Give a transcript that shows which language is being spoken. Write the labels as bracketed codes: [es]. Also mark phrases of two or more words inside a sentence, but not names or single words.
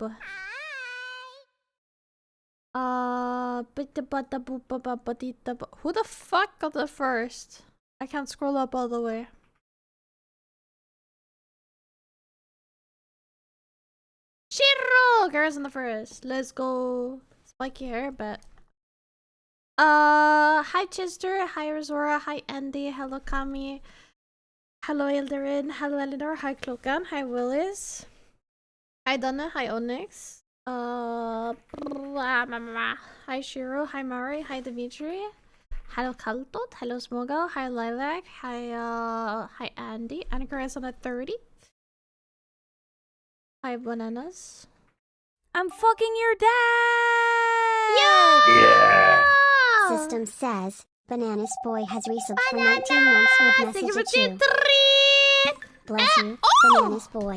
[en] Who the fuck got the first? I can't scroll up all the way. Shiro! Girls in the first. Let's go. Spiky hair, but. Hi Chester. Hi Razora. Hi Andy. Hello Kami. Hello Eldarin. Hello Eleanor. Hi Klokan. Hi Willis. Hi Donna. Hi Onyx. Hi Shiro. Hi Mari. Hi Dimitri. Hello Kaltot. Hello Smogo. Hi Lilac. Hi Andy. Annika is on at 30. Hi Bananas. I'm fucking your dad! Yeah! System says, Bananas Boy has resubbed for 19 months with message at you. Bless you, Bananas Boy.